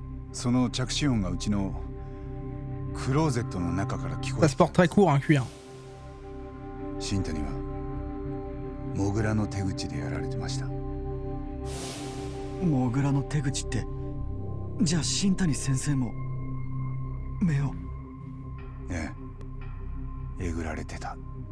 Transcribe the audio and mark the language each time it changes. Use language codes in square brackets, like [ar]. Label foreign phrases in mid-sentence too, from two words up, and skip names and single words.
[ja] その着信音がうちのクローゼットの中から聞こえ [fr] Ça se porte très court, un cuir. [ja] 新谷はモグラの手口でやられてました。モグラの手口って、じゃあ新谷先生も目を。ええ、えぐられてた。